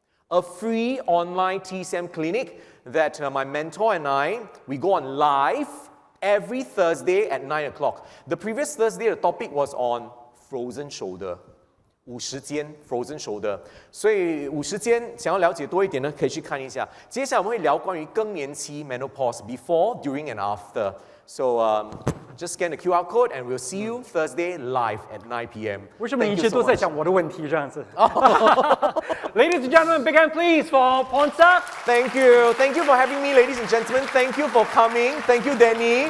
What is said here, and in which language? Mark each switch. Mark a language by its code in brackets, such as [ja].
[en] A free online TCM clinic that my mentor and I, we go on live every Thursday at 9 o'clock. The previous Thursday, the topic was on frozen shoulder. [zh] 50间 frozen shoulder， 所以50间想要了解多一点呢，可以去看一下。接下来我们会聊关于更年期 [en] menopause before, during and after. So just scan the QR code and we'll see you Thursday live at 9 p.m. [zh] 为什么一切都在讲我的问题这样子？ [en] Ladies and gentlemen, big hand please for Pornsak. Thank you for having me, ladies and gentlemen. Thank you for coming. Thank you, Danny.